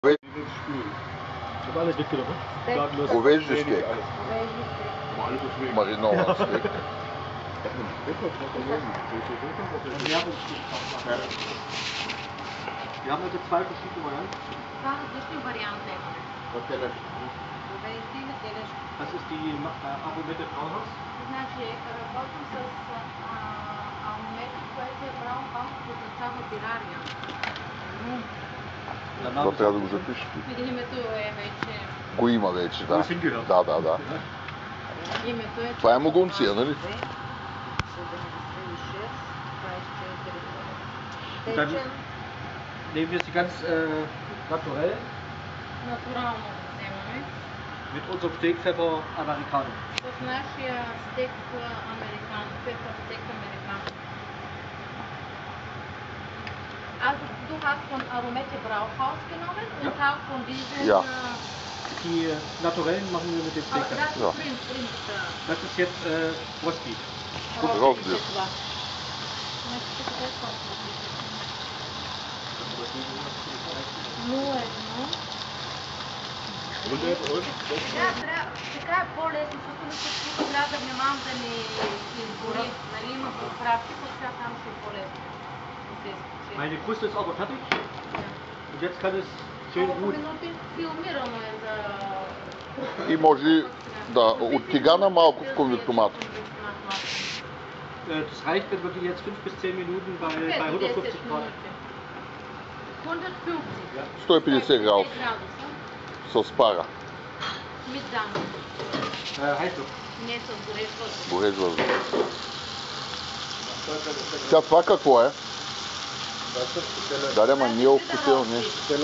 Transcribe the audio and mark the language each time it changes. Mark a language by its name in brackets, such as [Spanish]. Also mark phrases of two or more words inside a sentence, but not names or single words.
[German] Ich habe alles mitgenommen. [Bulgarian] Говежди стек. Маринован стек. [German] Wir haben also zwei verschiedene Varianten. Das ist die Aromette Brauhaus. [Bulgarian] Това трябва да го запишеш. Името е вече... Го има вече, да. Да. Името е... Това е могунция, нали? [German] Dann nehmen wir sie ganz naturell. [Bulgarian] Натурално вземаме. [German] Mit unserem Steakpfeffer Americano. [Bulgarian] С нашия стек американо, пепър стек американо. [German] Also du hast von Aromette Brauhaus genommen und auch von diesen... Ja. Die naturellen machen wir mit dem Steak. Das Ja. ist Rind. Das ist jetzt Rostbeef. Rostbeef. [Bulgarian] Така е по-лесно, защото трябва да внимавам да не изгори. Нали има поправки, то сега там ще е по-лесно. [German] Meine Kruste ist aber fertig. Und jetzt kann es schön ruhen. [Bulgarian] Филмирано е за... И може да от тигана малко в конвектомат. [German] Das reicht, wenn wir die jetzt 5 bis 10 Minuten bei 150 Grad. [Bulgarian] 150 градуса с пара. [German] Heißluft. [Bulgarian] Не с горещ въздух. Горещ въздух. Сега това какво е? Да, ма ние вкусил нещо.